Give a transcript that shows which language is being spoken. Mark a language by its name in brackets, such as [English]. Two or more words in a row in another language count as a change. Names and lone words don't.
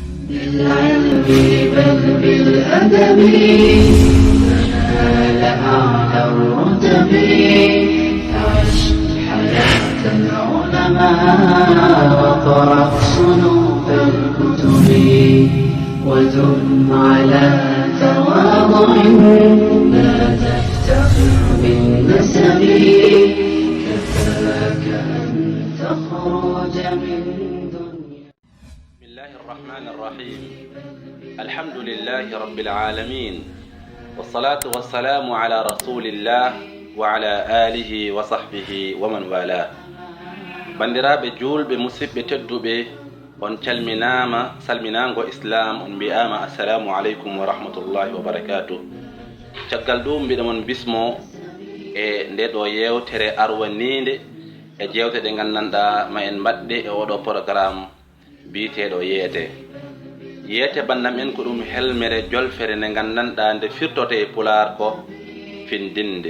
[Arabic] بالعلم بل بالأدب تنال أعلى الرتب عش حياة العلماء وقرأ صنوف الكتب ودم على تواضع لا تفتخر بالنسب كفاك أن تخرج من دنيا. بسم الله الرحمن الرحيم. الحمد لله رب العالمين والصلاة والسلام على رسول الله وعلى آله وصحبه ومن والاه. [Fula] bandiraɓe julɓe musidɓe tedduɓe on calminama salminango islam on mbiyama [Arabic] السلام عليكم ورحمة الله وبركاته. [Fula] caggal ɗum mbiɗa mon bismo e nde ɗo yewtere arwaninde e jewte ɗe gandanɗa ma en mbaɗɗe e oɗo programme biteɗo yeete bandam en ko ɗum helmere jolfere nde gandanɗa nde firtote e pular ko findinde.